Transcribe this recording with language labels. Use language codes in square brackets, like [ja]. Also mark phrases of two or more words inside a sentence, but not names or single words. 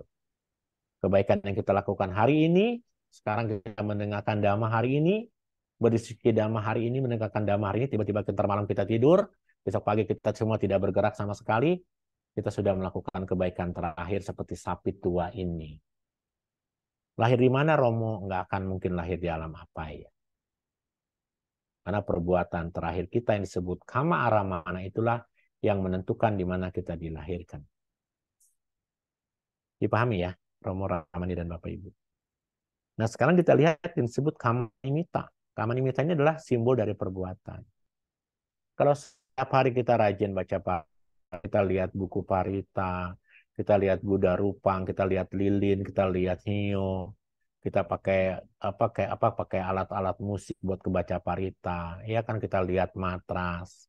[id] Kebaikan yang kita lakukan hari ini, sekarang kita mendengarkan dhamma hari ini, berdiskusi dhamma hari ini, mendengarkan dhamma hari ini, tiba-tiba ntar malam kita tidur, besok pagi kita semua tidak bergerak sama sekali, kita sudah melakukan kebaikan terakhir seperti sapi tua ini. Lahir di mana Romo? Nggak akan mungkin lahir di alam apa ya. Karena perbuatan terakhir kita yang disebut [pi] kama aramana [id] itulah yang menentukan di mana kita dilahirkan. Dipahami ya, Romo Ramani dan Bapak Ibu. Nah, sekarang kita lihat yang disebut [pi] kama nimita. Kama nimita [id] ini adalah simbol dari perbuatan. Kalau setiap hari kita rajin baca parita, kita lihat buku parita, kita lihat Buddha Rupang, kita lihat lilin, kita lihat hiyo, kita pakai alat-alat musik buat kebaca parita, ya kan kita lihat matras.